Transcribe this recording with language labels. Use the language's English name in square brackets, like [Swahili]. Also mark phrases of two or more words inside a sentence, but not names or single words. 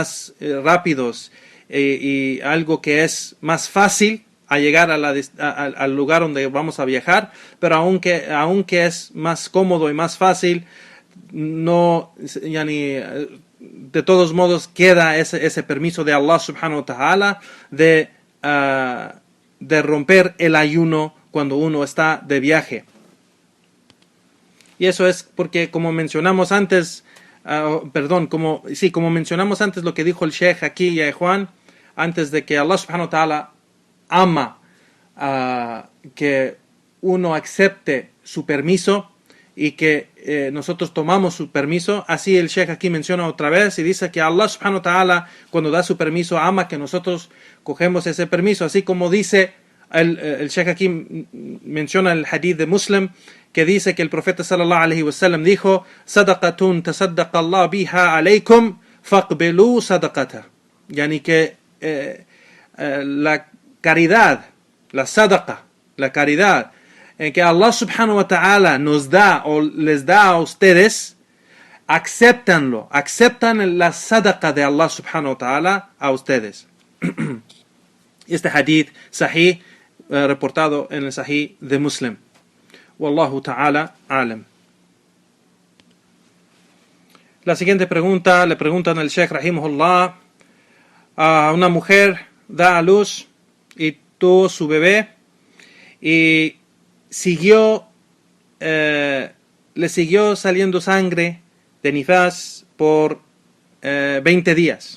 [Spanish] más rápidos, y algo que es más fácil a llegar al lugar donde vamos a viajar, pero aunque es más cómodo y más fácil, no, de todos modos queda ese permiso de Allah [Arabic] سبحانه وتعالى [Spanish] de romper el ayuno cuando uno está de viaje. Y eso es porque, como mencionamos antes, como mencionamos antes lo que dijo el Sheikh aquí, ya Juan, antes de que Allah [Arabic] سبحانه وتعالى [Spanish] ama que uno acepte su permiso y que nosotros tomamos su permiso. Así el Sheikh aquí menciona otra vez y dice que Allah [Arabic] سبحانه وتعالى, [Spanish] cuando da su permiso, ama que nosotros cogemos ese permiso. Así como dice el Sheikh aquí menciona el hadith de Muslim, que dice que el profeta [Arabic] صلى الله عليه وسلم [Spanish] dijo, [Arabic] صدقة تصدق الله بها عليكم فاقبلوا صدقته. [Spanish] Yani que la caridad, la sadaqa, la caridad que Allah [Arabic] سبحانه وتعالى [Spanish] nos da o les da a ustedes, aceptan la sadaqa de Allah [Arabic] سبحانه وتعالى [Spanish] a ustedes. Este [Arabic] حديث صحيح, [Spanish] reportado en el sahih de Muslim. [Arabic] والله تعالى أعلم. [Spanish] La siguiente pregunta, le preguntan al Sheikh rahimahullah, a una mujer da a luz y tuvo su bebé y le siguió saliendo sangre de nifas por 20 días.